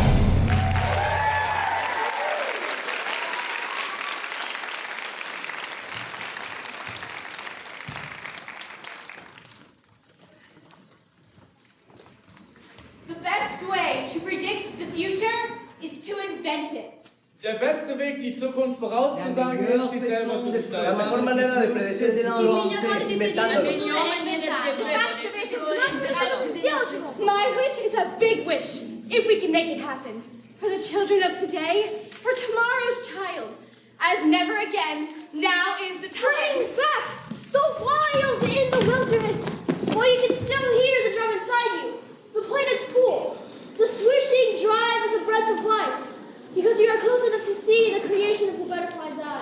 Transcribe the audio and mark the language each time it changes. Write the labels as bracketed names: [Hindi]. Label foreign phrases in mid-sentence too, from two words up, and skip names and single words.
[English] The best way to predict the future is to invent it. [German] Der beste Weg, die Zukunft vorauszusagen, ist, sie selber zu [Spanish] La [German] gestalten. [Spanish] mejor manera de predecir el futuro es inventándolo. [English] My wish is a big wish, if we can make it happen. For the children of today, for tomorrow's child. As never again, now is the time. Bring back the wild in the wilderness, while you can still hear the drum inside you, the planet's pool, the swishing drive of the breath of life, because you are close enough to see the creation of the butterfly's eye.